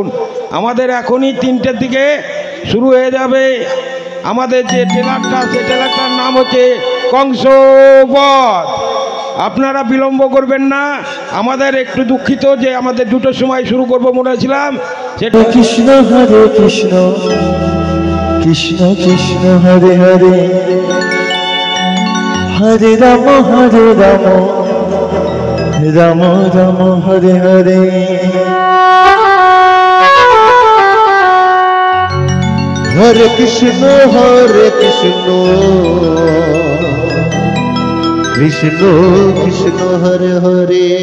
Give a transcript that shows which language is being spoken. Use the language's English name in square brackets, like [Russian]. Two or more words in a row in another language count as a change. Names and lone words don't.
[Bangla] আমাদের এখনই 3টের দিকে শুরু হয়ে যাবে আমাদের যে ট্রেলারটা, সেই ট্রেলারটার নাম হচ্ছে কংসবধ। আপনারা বিলম্ব করবেন না। আমাদের একটু দুঃখিত যে আমাদের 2টোর সময় শুরু করব মনে হয়েছিলাম। সেটা [Sanskrit] কৃষ্ণ হরে কৃষ্ণ কৃষ্ণ কৃষ্ণ হরে হরে হরে রাম রাম রাম হরে হরে হরে কৃষ্ণ কৃষ্ণ কৃষ্ণ হরে হরে